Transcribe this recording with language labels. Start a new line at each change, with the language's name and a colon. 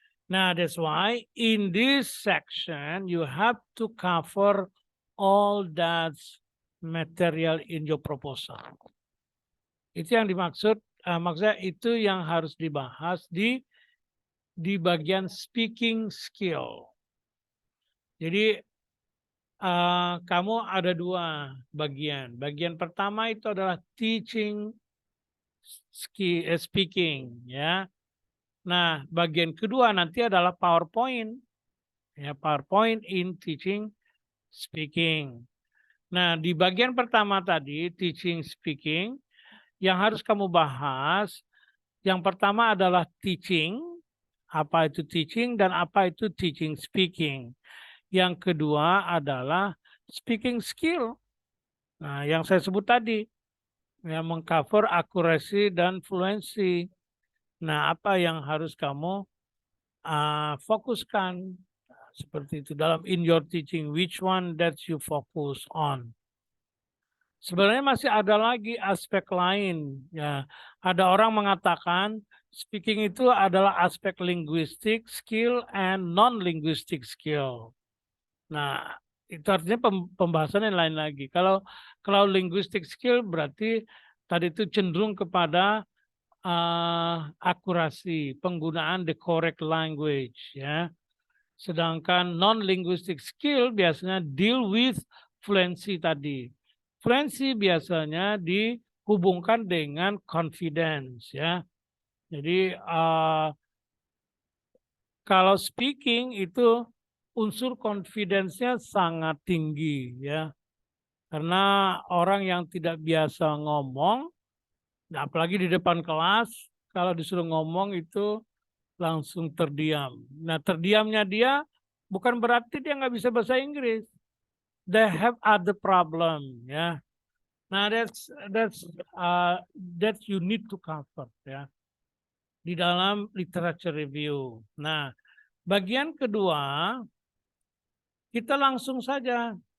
English: Now, that's why in this section, you have to cover all that material in your proposal.
Indonesian: Itu yang dimaksud, maksudnya itu yang harus dibahas di bagian speaking skill. Jadi kamu ada dua bagian. Bagian pertama itu adalah teaching speaking, ya. Nah, bagian kedua nanti adalah PowerPoint, PowerPoint in teaching speaking. Nah, di bagian pertama tadi, teaching speaking, yang harus kamu bahas, yang pertama adalah teaching, apa itu teaching dan apa itu teaching speaking. Yang kedua adalah speaking skill. Nah, yang saya sebut tadi, yang mengcover akurasi dan fluency. Nah, apa yang harus kamu fokuskan? Seperti itu dalam
English: in your teaching, which one that you focus on.
Indonesian: Sebenarnya masih ada lagi aspek lain, ya. Ada orang mengatakan speaking itu adalah aspek
English: linguistic skill and non-linguistic skill.
Indonesian: Nah, itu artinya pembahasan yang lain lagi. Kalau linguistic skill berarti tadi itu cenderung kepada akurasi, penggunaan
English: the correct language,
Indonesian: ya. Sedangkan non-linguistic skill biasanya deal with fluency tadi. Fluency biasanya dihubungkan dengan confidence, ya. Jadi kalau speaking itu unsur confidence-nya sangat tinggi, ya. Karena orang yang tidak biasa ngomong, apalagi di depan kelas, kalau disuruh ngomong itu langsung terdiam. Nah, terdiamnya dia bukan berarti dia nggak bisa bahasa Inggris.
English: They have other problem, ya. Nah, that you need to cover, ya,
Indonesian: di dalam
English: literature review.
Indonesian: Nah, bagian kedua kita langsung saja.